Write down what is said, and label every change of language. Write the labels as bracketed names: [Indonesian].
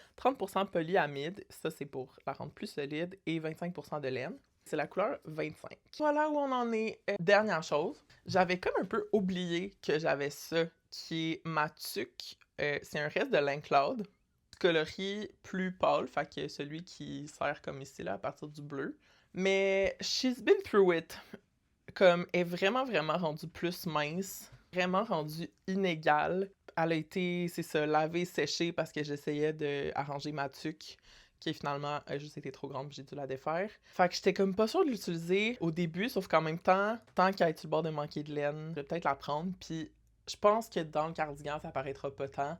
[French] 30% polyamide, ça c'est pour la rendre plus solide, et 25% de laine. C'est la couleur 25. Voilà où on en est. Dernière chose, j'avais comme un peu oublié que j'avais ça, qui est ma tuque. C'est un reste de Laincloud, coloris plus pâle, fait que celui qui sert comme ici, là, à partir du bleu. [English] Mais she's been through it. [French] Comme, est vraiment, vraiment rendue plus mince, vraiment rendue inégale. Elle a été, c'est ça, lavée, séchée parce que j'essayais d'arranger ma tuque, qui finalement a juste été trop grande, puis j'ai dû la défaire. Fait que j'étais comme pas sûre de l'utiliser au début, sauf qu'en même temps, tant qu'elle est sur le bord de manquer de laine, je vais peut-être la prendre, puis je pense que dans le cardigan, ça paraîtra pas tant.